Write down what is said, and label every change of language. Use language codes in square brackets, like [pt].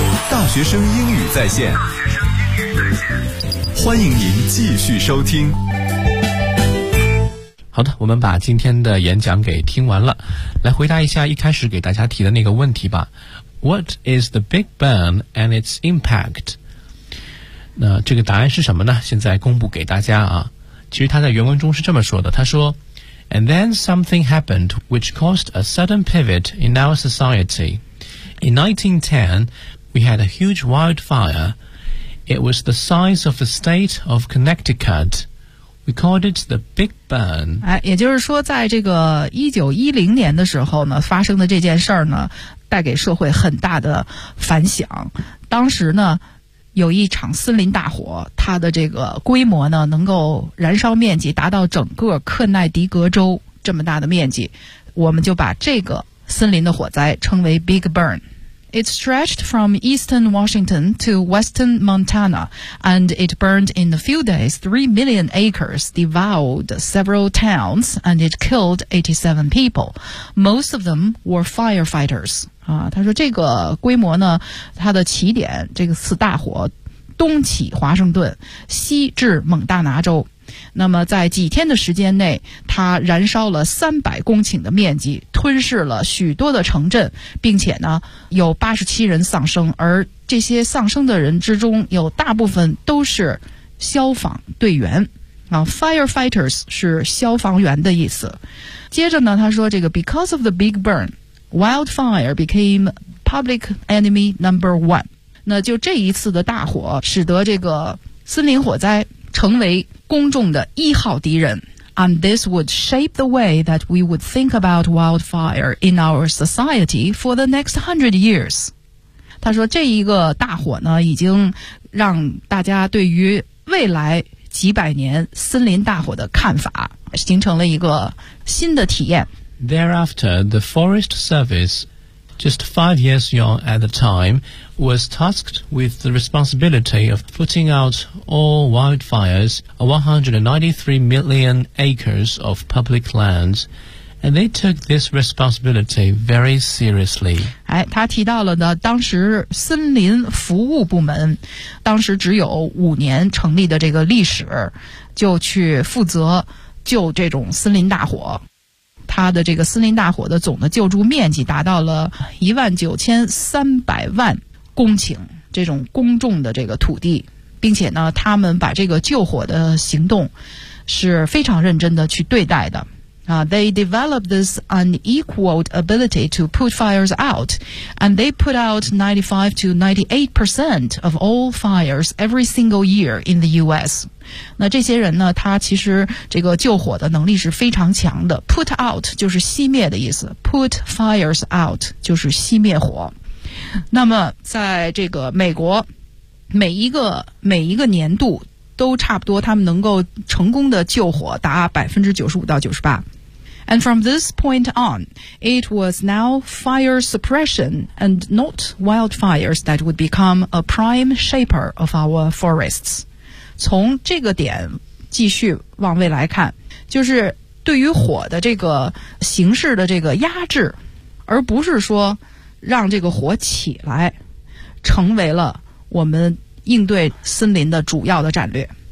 [zh] 大学生英语在线，欢迎您继续收听。好的，我们把今天的演讲给听完了，来回答一下一开始给大家提的那个问题吧。 [en] What is the Big Bang and its impact? [zh] 那这个答案是什么呢？现在公布给大家啊。其实他在原文中是这么说的，他说 [en] And then something happened which caused a sudden pivot in our society. In 1910, we had a huge wildfire. It was the size of the state of Connecticut. We called it the Big Burn. [zh] 哎，也就是说，在这个1910年的时候呢，发生的这件事儿呢，带给社会很大的反响。当时呢，有一场森林大火，它的这个规模呢，能够燃烧面积达到整个克奈迪格州这么大的面积。我们就把这个森林的火灾称为 Big Burn. [en] It stretched from eastern Washington to western Montana, and it burned in a few days 3 million acres, devoured several towns, and it killed 87 people. Most of them were firefighters. [zh] 啊，他说这个规模呢，它的起点，这个次大火，东起华盛顿，西至蒙大拿州。那么在几天的时间内，它燃烧了300公顷的面积，吞噬了许多的城镇，并且呢有87人丧生，而这些丧生的人之中有大部分都是消防队员啊 ，firefighters 是消防员的意思。接着呢，他说这个 [en] because of the big burn, wildfire became public enemy number one。 [zh] 那就这一次的大火，使得这个森林火灾。成为公众的一号敌人。 [en] And this would shape the way that we would think about wildfire in our society for the next 100 years. [zh] 他说这一个大火呢已经让大家对于未来几百年森林大火的看法形成了一个新的体验。 [en] Thereafter, the Forest Service, just 5 years young at the time,was tasked with the responsibility of putting out all wildfires on 193 million acres of public lands, and they took this responsibility very seriously. [zh] 哎，他提到了呢，当时森林服务部门，当时只有5年成立的这个历史，就去负责救这种森林大火。它的这个森林大火的总的救助面积达到了19,300万公顷这种公众的这个土地，并且呢，他们把这个救火的行动是非常认真的去对待的。 [en] They developed this unequaled ability to put fires out, and they put out 95% to 98% of all fires every single year in the U.S. [zh] 那这些人呢，他其实这个救火的能力是非常强的。 Put out 就是熄灭的意思 ，put fires out 就是熄灭火。那么在这个美国每一个年度都差不多他们能够成功的救火达95%到98%。 [en] And from this point on, it was now fire suppression and not wildfires that would become a prime shaper of our forests. [zh] 从这个点继续往未来看，就是对于火的这个形式的这个压制，而不是说让这个火起来，成为了我们应对森林的主要的战略。